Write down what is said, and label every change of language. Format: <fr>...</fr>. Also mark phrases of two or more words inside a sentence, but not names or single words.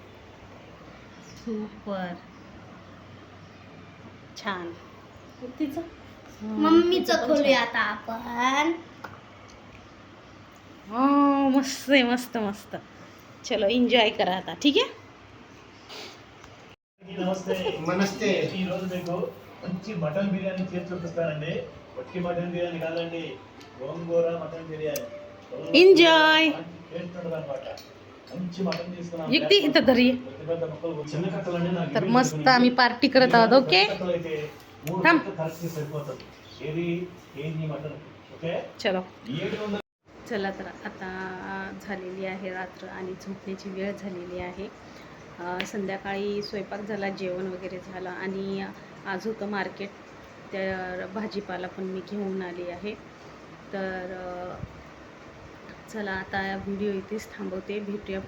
<mr>सुपर छान. युक्तीचं मम्मीचं खोलूया आता आपण. हो मस्त आहे, मस्त मस्त. चलो एन्जॉय करा आता. ठीक आहे.</mr> <te>నమస్తే ఈ రోజు మీకు మంచి మటన్ బిర్యానీ చేసి చూపిస్తానండి. వట్టి మటన్ బిర్యానీ కాదండి, గోంగూర మటన్ బిర్యానీ. ఎంజాయ్. టేస్ట్ ఉంటుందన్నమాట. మంచి మటన్ తీసుకున్నాం.</te> <mr>युक्ती इथं धरी.</mr> <te>పెద్ద ముక్కలు చిన్న కట్టలండి నాకు.</te> <mr>तर मस्त आम्ही पार्टी करत आहोत. ओके</mr> <te>అయితే 3</te> <mr>थांब.</mr> <te>కట్టలు కరెక్ట్ సరిపోతుంది. ఏది కేజీ మటన్. ఓకే</te> <mr>चलो. 700. चला तर आता झालेली आहे रात्र आणि झोपण्याची वेळ झालेली आहे. संध्याकाळी स्वयंपाक झाला, जेवण वगैरे झालं आणि आज होतं मार्केट. तर भाजीपाला पण मी घेऊन आली आहे. तर चला आता व्हिडिओ इथेच थांबवते.</mr>